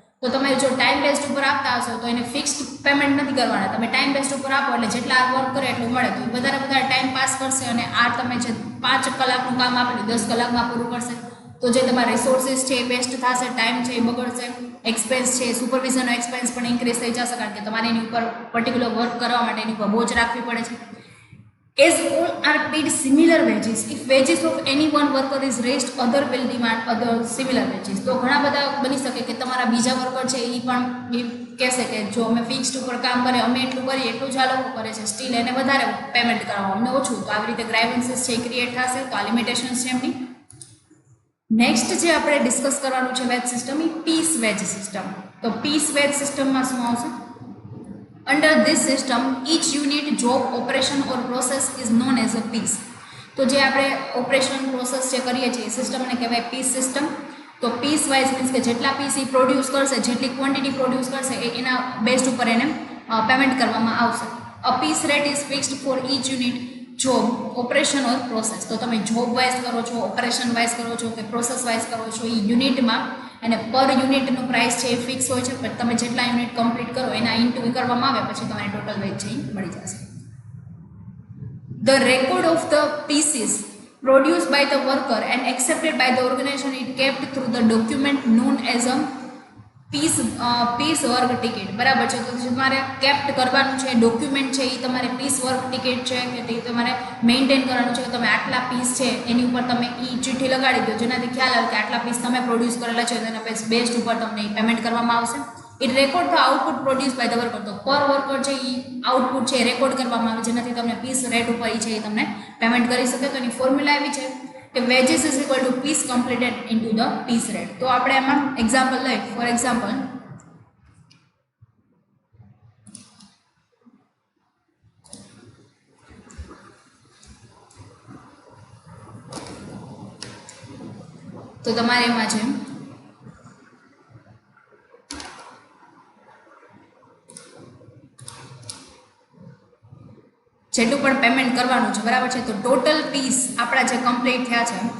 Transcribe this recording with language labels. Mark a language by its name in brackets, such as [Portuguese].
[Gujarati] તો તમે જો ટાઈમ બેઝડ ઉપર આપતા હશો તો એને ફિક્સ્ડ પેમેન્ટ નથી કરવાના, તમે ટાઈમ બેઝડ ઉપર આપો એટલે જેટલા વર્ક કરે એટલું મળે, તો વધારે ટાઈમ પાસ કરશે, અને આ તમે જે 5 કલાકનું કામ આપેલું 10 કલાકમાં પૂરું કરશે, તો જે તમારા રિસોર્સિસ છે એ વેસ્ટ થશે, ટાઈમ છે એ બગડશે, એક્સપેન્સ છે સુપરવિઝનનો એક્સપેન્સ પણ ઇન્ક્રીઝ થઈ જશે, કારણ કે તમારે એની ઉપર પર્ટિક્યુલર વર્ક કરવા માટે એની ઉપર બોજ રાખવી પડે છે. [English] As all are paid similar wages, if wages of any one worker is raised, other will demand other similar wages. [Gujarati] તો ઘણા બધા બની શકે કે તમારા બીજા વર્કર છે એ પણ એ કહેશે કે જો અમે ફિક્સ્ડ ઉપર કામ કરીએ, અમે એટલું કરીએ એટલું જ આ લોકો કરે છે, સ્ટીલ એને વધારે પેમેન્ટ કરાવો, અમને ઓછું. તો આવી રીતે ગ્રાઇવન્સીસ છે એ ક્રિએટ થશે, તો આ લિમિટેશન્સ છે એમની. નેક્સ્ટ જે આપણે ડિસ્કસ કરવાનું છે વેજ સિસ્ટમ, એ પીસ વેજ સિસ્ટમ. તો પીસ વેજ સિસ્ટમમાં શું આવશે? [English] Under this system, each unit, job, operation or process is known as a piece. [Gujarati] તો જે આપણે ઓપરેશન પ્રોસેસ જે કરીએ છીએ સિસ્ટમને કહેવાય પીસ સિસ્ટમ. તો પીસ વાઇઝ મીન્સ કે જેટલા પીસ એ પ્રોડ્યુસ કરશે, જેટલી ક્વોન્ટિટી પ્રોડ્યુસ કરશે એના બેઝ ઉપર એને પેમેન્ટ કરવામાં આવશે. [English] A piece rate is fixed for each unit, job, operation or process. [Gujarati] તો તમે જોબ વાઇઝ કરો છો, ઓપરેશન વાઇઝ કરો છો કે પ્રોસેસ વાઇઝ કરો છો, એ યુનિટમાં અને પર યુનિટનું પ્રાઇસ છે એ ફિક્સ હોય છે, પણ તમે જેટલા યુનિટ કમ્પ્લીટ કરો એના ઇન્ટુ કરવામાં આવે પછી તમારે ટોટલ વેજ છે એ મળી જશે. [English] The record of the pieces produced by the worker and accepted by the organization is kept through the document known as a piece work ticket. [Gujarati] બરાબર છે, તો તમારે કેપ્ટ કરવાનું છે ડોક્યુમેન્ટ છે એ તમારે પીસ વર્ક ટિકિટ છે કે તે તમારે મેન્ટેન કરવાનું છે કે તમે આટલા પીસ છે એની ઉપર તમે એ ચિઠ્ઠી લગાડી દો, જેનાથી ખ્યાલ આવે કે આટલા પીસ તમે પ્રોડ્યુસ કરેલા છે, તેના બેઝ ઉપર તમને પેમેન્ટ કરવામાં આવશે. [English] It record the output produce by the worker. [Gujarati] તો પર વર્કર છે એ આઉટપુટ છે રેકોર્ડ કરવામાં આવે, જેનાથી તમને પીસ રેટ ઉપર છે એ તમને પેમેન્ટ કરી શકે. તો એની ફોર્મ્યુલા એવી છે કે [English] wages is equal to piece completed into the piece rate. [Gujarati] તો આપણે એમાં એક્ઝામ્પલ લઈએ. ફોર એક્ઝામ્પલ, તો તમારે એમાં છે જેટલું પણ પેમેન્ટ કરવાનું છે, બરાબર છે. તો ટોટલ પીસ આપણા જે કમ્પ્લીટ થયા છે